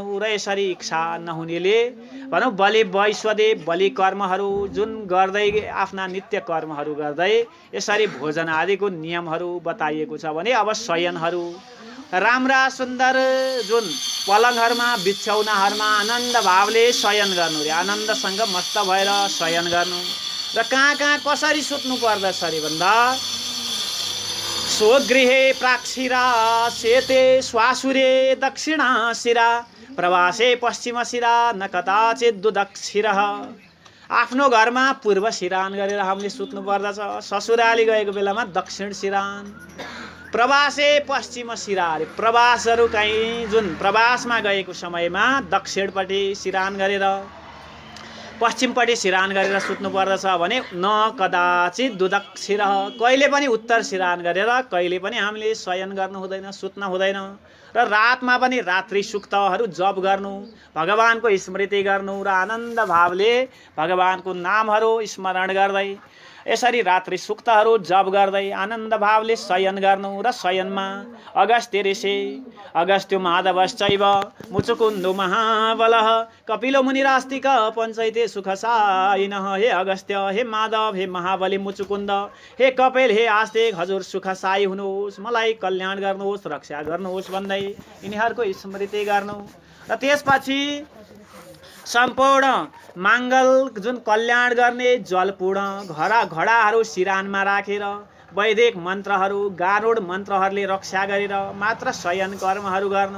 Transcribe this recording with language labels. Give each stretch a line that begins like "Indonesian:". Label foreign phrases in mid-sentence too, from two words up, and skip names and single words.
Nepali: र यसरी इच्छा नहुनेले भनौँ बलि वैश्वदेव बलि कर्महरू जुन गर्दै आफ्ना नित्य कर्महरू गर्दै यसरी भोजन आदिको नियमहरू बताइएको छ भने अब शयनहरू राम्रा सुन्दर जुन पलङहरूमा बिछौनाहरूमा आनन्द भावले शयन गर्नु रे, आनन्दसँग मस्त भएर शयन गर्नु। र कहाँ कहाँ कसरी सुत्नु पर्दछ अरे भन्दा
Sanskrit: स्वगृहे प्राक्षिरा सेते स्वासुरे दक्षिणा शिरा प्रवासे पश्चिम शिरा न कदाचित दुदक्षिरः,
Nepali: आफ्नो घरमा पूर्व सिरान गरेर हामीले सुत्नु पर्दछ। ससुराली गएको बेलामा दक्षिण सिरान,
Sanskrit: प्रवासे पश्चिम शिरा,
Nepali: प्रवासहरू कहीँ जुन प्रवासमा गएको समयमा दक्षिणपट्टि सिरान गरेर पश्चिमपट्टि सिरान गरेर सुत्नु पर्दछ भने
Sanskrit: न कदाचित दुदक्षिर,
Nepali: कहिले पनि उत्तर सिरान गरेर कहिले पनि हामीले शयन गर्नु हुँदैन, सुत्न हुँदैन। र रातमा पनि रात्रि सुक्तहरू जप गर्नु, भगवानको स्मृति गर्नु र आनन्द भावले भगवानको नामहरू स्मरण गर्दै यसरी रात्रि सुक्तहरू जप गर्दै आनन्द भावले शयन गर्नु। र शयनमा
Sanskrit: अगस्त्य ऋषि अगस्त्यो माधवश्चैव मुचुकुन्दो महाबलः कपिलो मुनिरास्तिक पञ्चैते सुखसायिनः, हे अगस्त्य,
Nepali: हे माधव, हे महाबली मुचुकुन्द, हे कपिल, हे आस्तिक, हजुर सुखसायी हुनुहोस्, मलाई कल्याण गर्नुहोस्, रक्षा गर्नुहोस् भन्दै यिनीहरूको स्मृति गर्नु। र त्यसपछि सम्पूर्ण माङ्गल जुन कल्याण गर्ने जलपूर्ण घडाहरू सिरानमा राखेर वैदिक मन्त्रहरू गारुड मन्त्रहरूले रक्षा गरेर मात्र शयन कर्महरू गर्नु।